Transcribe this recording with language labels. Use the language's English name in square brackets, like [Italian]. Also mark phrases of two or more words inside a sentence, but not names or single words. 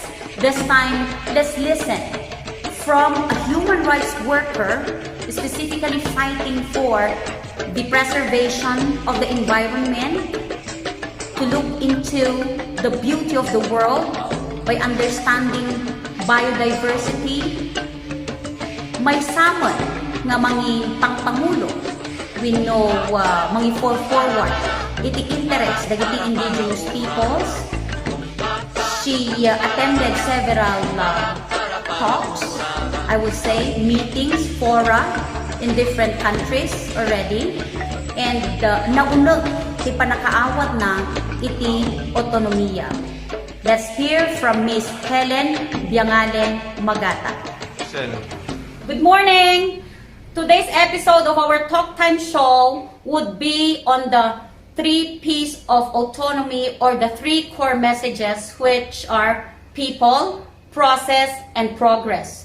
[English] This time, let's listen from a human rights worker specifically fighting for the preservation of the environment, to look into the beauty of the world by understanding biodiversity. [Iloko] May samon nga mangi pangpangulo, [English] we know mangi forward iti interest dagiti indigenous peoples. She attended several talks, I would say meetings, fora in different countries already, and [Iloko] naunag ti panakaawat na iti [English] autonomiya. Let's hear from Miss Helen Biangalen Magata. Good morning! Today's episode of our Talk Time show would be on the 3 P's of autonomy, or the 3 core messages, which are people, process, and progress.